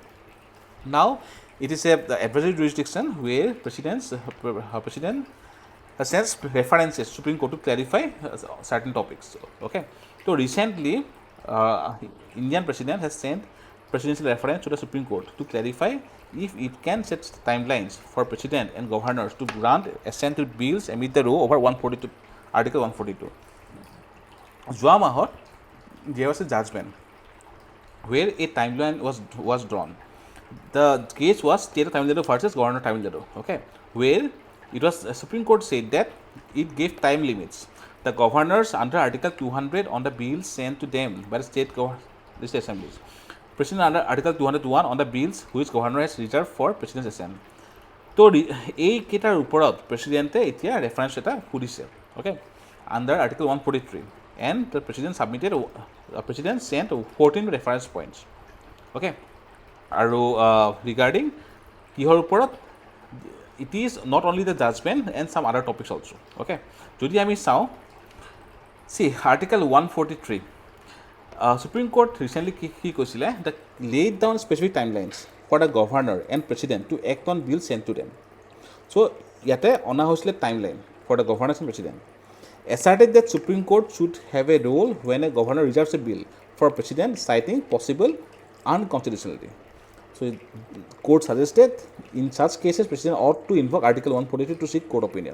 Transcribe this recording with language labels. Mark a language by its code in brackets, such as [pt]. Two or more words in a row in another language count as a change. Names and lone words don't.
[en] Now it is the advisory jurisdiction where President sends references to Supreme Court to clarify certain topics. Okay. So recently, Indian President has sent presidential reference to the Supreme Court to clarify if it can set timelines for President and governors to grant assent to bills amid the row over 142, Article 142. [as] যোৱা মাহত [en] there was a judgment where a timeline was drawn. The case was State of Tamil Nadu versus Governor of Tamil Nadu. Okay, where it was Supreme Court said that it gave time limits. The governors under Article 200 on the bills sent to them by the state assemblies. President under Article 201 on the bills which governor has reserved for President's assent. [as] So এই কেইটাৰ ওপৰত প্ৰেচিডেণ্টে এতিয়া ৰেফাৰেঞ্চ এটা সুধিছে. [en] Okay, under Article 143, and the President sent 14 reference points. [as] Okay, আৰু regarding কিহৰ ওপৰত, [en] it is not only the judgment and some other topics also. [as] Okay, যদি আমি চাওঁ, [en] see Article 143, Supreme Court recently [as] কি কৈছিলে, [en] that laid down specific timelines for the governor and president to act on bills sent to them. So [as] ইয়াতে অনা হৈছিলে [en] timeline for the governors and president. Asserted that Supreme Court should have a role when a governor reserves a bill for president citing possible unconstitutionality. So court suggested in such cases president ought to invoke Article 143 to seek court opinion.